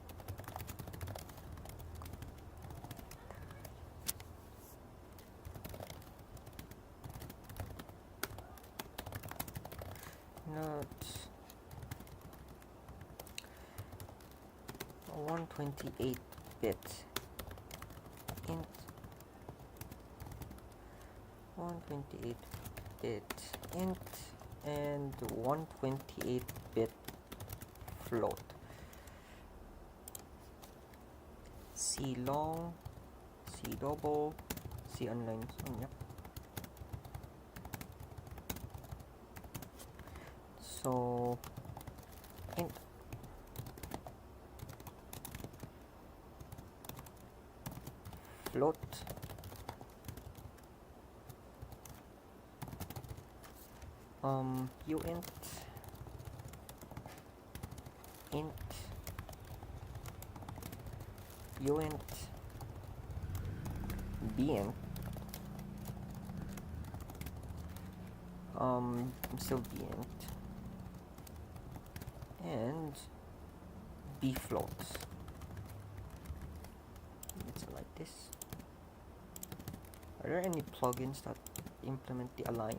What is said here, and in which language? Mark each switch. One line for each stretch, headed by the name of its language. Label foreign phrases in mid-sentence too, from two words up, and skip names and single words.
English: Not 128-bit int 128-bit int and 128-bit float. C long, C double, C unlined. Yep. So int float uint int uint bint still bint and b floats. It's like this. Are there any plugins that implement the align?